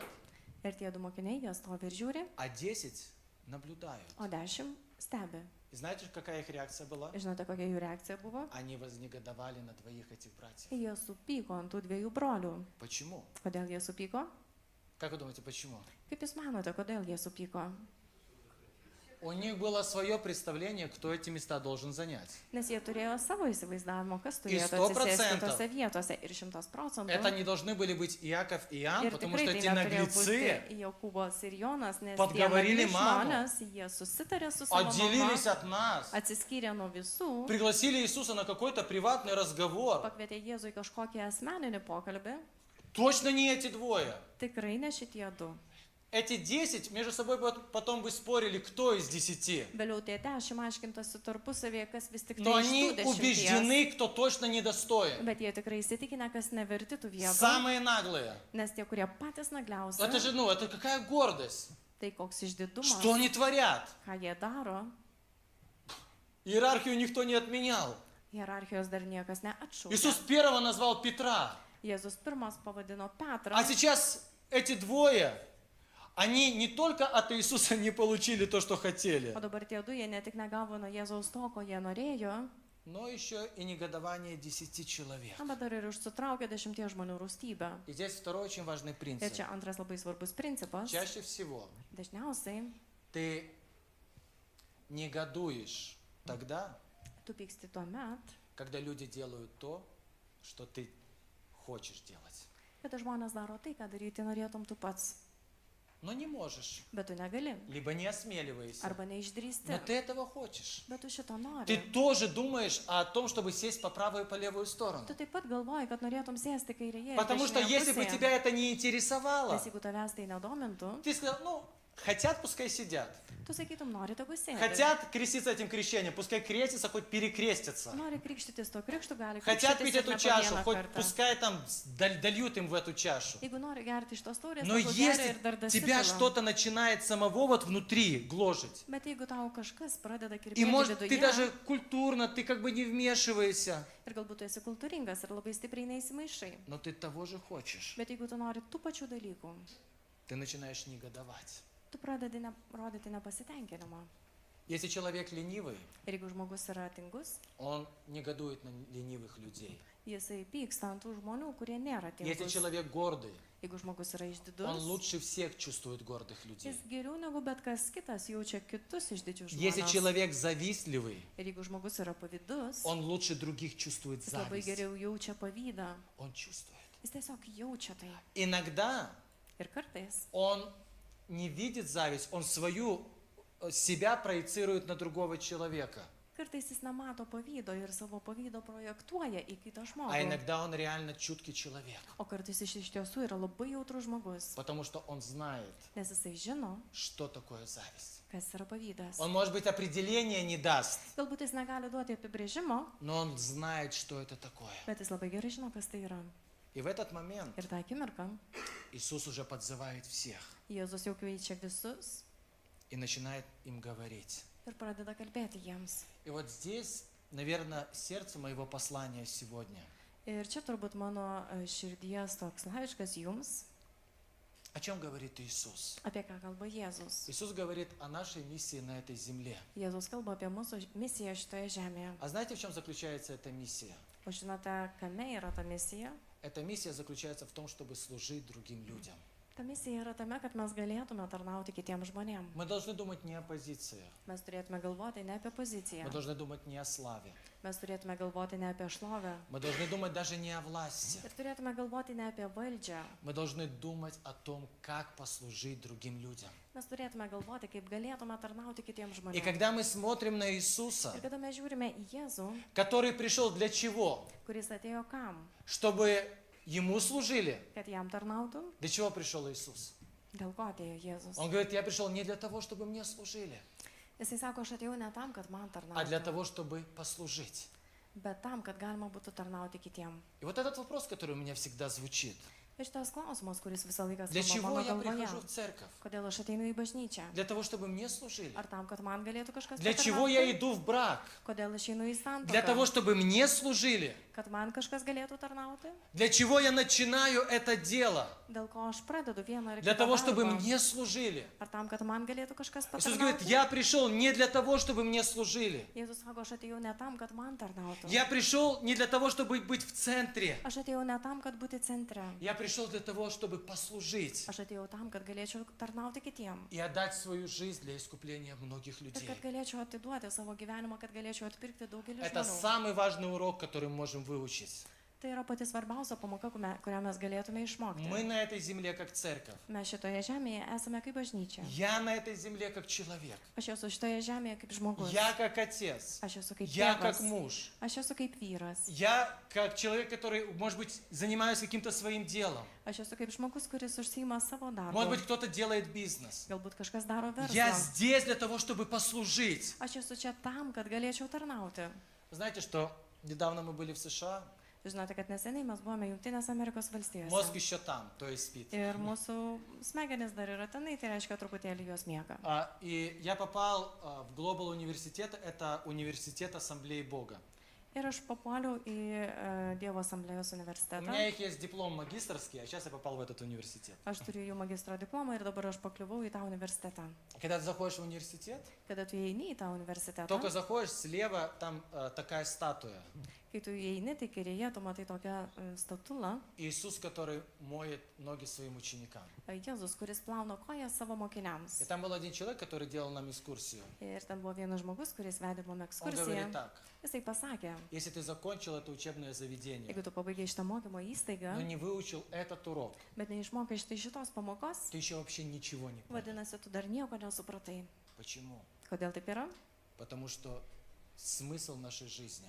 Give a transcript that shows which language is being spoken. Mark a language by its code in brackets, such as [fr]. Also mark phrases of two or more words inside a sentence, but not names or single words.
[lt] Ir tie du mokiniai, jie stovi ir žiūri, [ru] а 10 наблюдают. [lt] o 10 stebi. [ru] И знаете, какая их реакция была? [lt] Žinote, kokia jų reakcija buvo? [ru] Они вознегодовали на двоих этих братьев. [lt] Jie supyko ant tų dviejų brolių. [ru] Почему? [lt] Kodėl jie supyko? [ru] Как вы думаете, почему? [lt] Kaip jūs manote, kodėl jie supyko? [ru] У них было свое представление, кто эти места должен занять. [lt] Nes jie turėjo savo įsivaizdavimą, kas turėtų 100%. atsisėsti tose vietose. Ir 100%. [ru] Это не должны были быть Иаков и Иоанн, [lt] Ir [ru] потому [lt] tikrai [ru] что [lt] tai [ru] эти [lt] neturėjo [ru] наглецы [lt] būti Jokūbas ir Jonas, nes [ru] Подговорили [lt] tie [ru] маму. [lt] žmonės, jie susitarė su savo [ru] отделились [lt] mama, [ru] от нас, [lt] atsiskyrė nuo visų, [ru] пригласили Иисуса на какой-то приватный разговор. [lt] pakvietė Jėzų į kažkokį asmeninį pokalbį. [ru] Точно не эти двое. [lt] Tikrai ne šitie du. [ru] Эти 10 между собой потом бы спорили, кто из 10. [lt] Vėliau tie 10 aiškintasi tarpusavėje, kas vis tik [ru] Но [lt] tai [ru] они [lt] iš tų 10. [ru] убеждены, кто точно недостоин. [lt] Bet jie tikrai įsitikinę, kas neverti tų vietų. [ru] Самые наглые. [lt] Nes tie, kurie patys nagliausi, [ru] Это же, это какая гордость. [lt] tai koks išdidumas, [ru] Что они творят? [lt] ką jie daro, [ru] Иерархию никто не отменял. [lt] hierarchijos dar niekas neatšaukė. [ru] Иисус первого назвал Петра. [lt] Jėzus pirmas pavadino Petrą. [ru] А сейчас эти двое, они не только от Иисуса не получили то, что хотели, [lt] O dabar tie du, jie ne tik negavo nuo Jėzaus to, ko jie norėjo, [ru] но еще и negодование 10 человек. [lt] bet dar ir užsitraukė 10 žmonių rūstybę. [ru] И здесь второй очень важный [lt] Ir [ru] принцип. [lt] čia antras labai svarbus principas. [ru] Чаще всего [lt] Dažniausiai [ru] ты негодуешь тогда, [lt] tu pyksti tuo met, [ru] когда люди делают то, что ты хочешь делать. [lt] kada žmonės daro tai, ką daryti norėtum tu pats, [ru] Но не можешь, [lt] bet tu negali. [ru] либо не осмеливаешься. [lt] Arba neišdrįsti. [ru] Но ты этого хочешь. [lt] Bet tu šito [ru] Ты [lt] nori. [ru] тоже думаешь о том, чтобы сесть по правую и по левую сторону. [lt] Tu taip pat galvoji, kad norėtum sėsti kairėje. ir [ru] Потому что [lt] dešinėje [ru] если бы [lt] pusėje. [ru] тебя это не интересовало, [lt] Nes jeigu tavęs tai nedomintų, [ru] ты сказал, хотят, пускай сидят. [lt] tu sakytum, nori tegu sėdi. [ru] Хотят креститься этим крещением, пускай крестятся, хоть перекрестятся. [lt] Nori krikštytis to krikštų, gali [ru] Хотят [lt] krikštytis [ru] пить [lt] ir [ru] эту [lt] ne po [ru] чашу, [lt] vieną [ru] хоть [lt] kartą. [ru] пускай там дольют им в эту чашу. [lt] Jeigu nori gerti iš tos taurės, [ru] Но [lt] tegu geria [ru] если [lt] ir dar [ru] тебя [lt] dasipila. [ru] что-то начинает самого вот внутри гложить, [lt] Bet jeigu tau kažkas pradeda [ru] и [lt] kirpėti [ru] может ты [lt] viduje, [ru] даже культурно, ты как бы не вмешиваешься, [lt] ir galbūt tu esi kultūringas ir labai stipriai neįsimaišai, [ru] но ты того же хочешь, [lt] bet jeigu tu nori tų pačių dalykų, [ru] ты начинаешь негодовать. [lt] tu pradedi rodyti nepasitenkinimą. [ru] Если человек ленивый, [lt] Ir jeigu žmogus yra tingus, [ru] он негодует на ленивых людей. [lt] jisai pyksta ant tų žmonių, kurie nėra [ru] Если [lt] tingus. [ru] человек гордый, [lt] Jeigu žmogus yra [ru] он [lt] išdidus, [ru] лучше всех чувствует гордых людей. [lt] jis geriau negu bet kas kitas jaučia kitus išdidžius [ru] Если [lt] žmonės. [ru] человек завистливый, [lt] Ir jeigu žmogus yra pavydus, [ru] он лучше других чувствует [lt] jis labai [ru] зависть. [lt] geriau jaučia pavydą. [ru] Он чувствует. [lt] Jis tiesiog jaučia tai. [ru] Иногда [lt] Ir kartais [ru] он не видит зависть, он себя проецирует на другого человека. [lt] Kartais jis nemato pavydo ir savo pavydo projektuoja į kitą [ru] А [lt] žmogų. [ru] иногда он реально чуткий человек, [lt] O kartais jis iš tiesų yra labai jautrus žmogus, [ru] потому что он знает, [lt] nes jisai žino, [ru] что такое зависть. [lt] kas yra pavydas. [ru] Он, может быть, определения не даст, [lt] Galbūt jis negali duoti apibrėžimo, [ru] но он знает, что это такое. [lt] bet jis labai gerai žino, kas tai yra. [ru] И в этот момент [lt] Ir tą akimirką [ru] Иисус уже подзывает всех [lt] Jėzus jau kviečia visus [ru] и начинает им говорить. [lt] ir pradeda kalbėti jiems. [ru] И вот здесь, наверное, сердце моего послания сегодня. [lt] Ir čia turbūt mano širdies toks laiškas jums, [ru] О чем говорит Иисус? [lt] apie ką kalba Jėzus. [ru] Иисус говорит о нашей миссии на этой земле. [lt] Jėzus kalba apie mūsų misiją šitoje žemėje. [ru] А знаете, в чем заключается эта миссия? [lt] O žinote, kame yra ta misija? [ru] Эта миссия заключается в том, чтобы служить другим людям. [lt] Ta misija yra tame, kad mes galėtume tarnauti kitiems žmonėms. [ru] Мы должны думать не о позициях, [lt] Mes turėtume galvoti ne apie poziciją. [ru] мы должны думать не о славе, [lt] Mes turėtume galvoti ne apie šlovę. [ru] мы должны думать даже не о власти. [lt] Ir turėtume galvoti ne apie valdžią. [ru] Мы должны думать о том, как послужить другим людям. [lt] Mes turėtume galvoti, kaip galėtume tarnauti kitiems [ru] И [lt] žmonėms. [ru] когда мы смотрим на Иисуса, [lt] Ir kada mes žiūrime į Jėzų, [ru] который пришел для чего? [lt] kuris atėjo kam? [ru] Чтобы Ему служили. [lt] Kad jam tarnautų? [ru] Для чего пришел Иисус? [lt] Dėl ko atėjo Jėzus? [ru] Он говорит, я пришел не для того, чтобы мне служили, [lt] Jisai sako, aš atėjau ne tam, kad man [ru] а для [lt] tarnautų, [ru] того, чтобы послужить. [lt] bet tam, kad galima būtų tarnauti kitiem. [ru] И вот этот вопрос, который у меня всегда звучит. [lt] Ir šitas klausimas, kuris visą laiką [ru] Для [lt] skamba [ru] чего [lt] mano [ru] я [lt] galvoje. [ru] прихожу в церковь? [lt] Kodėl aš ateinu į bažnyčią? [ru] Для того, чтобы мне служили. [lt] Ar tam, kad man galėtų kažkas [ru] Для чего я [lt] patarnauti? [ru] иду в брак? [lt] Kodėl aš einu į [ru] Для того, [lt] santuoką? [ru] чтобы мне служили. [lt] Kad man kažkas galėtų tarnauti? [ru] Для чего я начинаю это дело? [lt] Dėl ko aš pradedu vieną ar [ru] Для [lt] kitą [ru] того, чтобы [lt] darbą? [ru] мне служили. [lt] Ar tam, kad man galėtų kažkas [ru] Иисус говорит, [lt] patarnauti? [ru] я пришел не для того, чтобы мне служили. [lt] Jėzus sako, aš atėjau ne tam, kad man tarnautų. [ru] Я пришел не для того, чтобы быть в центре. [lt] Aš atėjau ne tam, kad būti centre. [ru] Я пришел для того, чтобы послужить [lt] Aš atėjau tam, kad galėčiau tarnauti kitiem. [ru] и отдать свою жизнь для искупления многих [lt] Ir [ru] людей. [lt] kad galėčiau atiduoti savo gyvenimą, kad galėčiau atpirkti daugelį [ru] Это [lt] žmonių. [ru] самый важный урок, который мы можем выучить. [lt] Tai yra pati svarbiausia pamoka, kurią mes galėtume išmokti. [ru] Мы на этой земле как церковь. [lt] Mes šitoje žemėje esame kaip bažnyčia. [ru] Я на этой земле как человек. [lt] Aš esu šitoje žemėje kaip žmogus. [ru] Я как отец. [lt] Aš esu kaip [ru] Я [lt] tėvas. [ru] как муж. [lt] Aš esu kaip vyras. [ru] Я как человек, который, может быть, занимаюсь каким-то своим делом. [lt] Aš esu kaip žmogus, kuris užsiima savo [ru] Может [lt] darbą. [ru] быть, кто-то делает бизнес. [lt] Galbūt kažkas daro [ru] Я [lt] verslą. [ru] здесь для того, чтобы послужить. [lt] Aš esu čia tam, kad galėčiau tarnauti. [ru] Знаете, что недавно мы были в США, [lt] Žinote, kad neseniai mes buvome Junktinės Amerikos valstijose. [ru] мозг еще там, то есть спит. [lt] Ir mūsų smegenys dar yra tenai, tai reiškia truputėlį jos miega. [ru] И я попал в Global университет, это университет Ассамблеи Бога. [lt] Ir aš papuoliau į Dievo asamblėjos [ru] У [lt] universitetą. [ru] меня их есть диплом магистрский, а сейчас я попал в этот университет. [lt] Aš turiu jų magistro diplomą ir dabar aš pakliuvau į tą universitetą. [ru] Когда ты заходишь в университет, [lt] Kada tu įeini į tą universitetą, [ru] только заходишь, слева там такая статуя. [lt] kai tu įeini, tai kairėje tu matai tokią statulą. [ru] Иисус, который моет ноги своим ученикам. [lt] Jėzus, kuris plauna koją savo [ru] И [lt] mokiniams. [ru] там был один человек, который делал нам экскурсию. [lt] Ir ten buvo vienas žmogus, kuris vedė mum [ru] Он [lt] ekskursiją. [ru] говорит так, [lt] Jisai pasakė, [ru] если ты закончил это учебное заведение, [lt] jeigu tu pabaigai šitą mokymo įstaigą, [ru] но не выучил этот урок, [lt] bet neišmokai šitos pamokos, [ru] ты еще вообще ничего не понял. [lt] vadinasi, tu dar nieko nesupratai. [ru] Почему? [lt] Kodėl taip yra? [ru] Потому что смысл нашей жизни